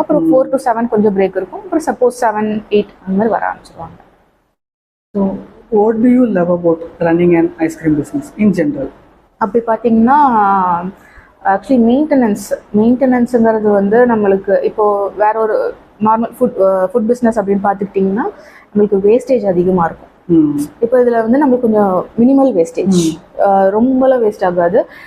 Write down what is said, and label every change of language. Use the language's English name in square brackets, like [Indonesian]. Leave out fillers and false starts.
[Tamil] அப்புறம் 4 to 7 கொஞ்சம் break இருக்கும். அப்புறம் சப்போஸ் 7-8 அந்த மாதிரி வர ஆரம்பிச்சிருவாங்க. [English] So what do you love about running an ice cream business in general? [Tamil] அப்படி பார்த்தீங்கன்னா ஆக்சுவலி மெயின்டெனன்ஸுங்கிறது வந்து நம்மளுக்கு இப்போது வேற ஒரு நார்மல் ஃபுட் பிஸ்னஸ் அப்படின்னு பார்த்துக்கிட்டிங்கன்னா நம்மளுக்கு வேஸ்டேஜ் அதிகமாக இருக்கும். இப்போ இதில் வந்து நம்மளுக்கு கொஞ்சம் மினிமல் வேஸ்டேஜ், ரொம்பலாம் வேஸ்ட் ஆகாது.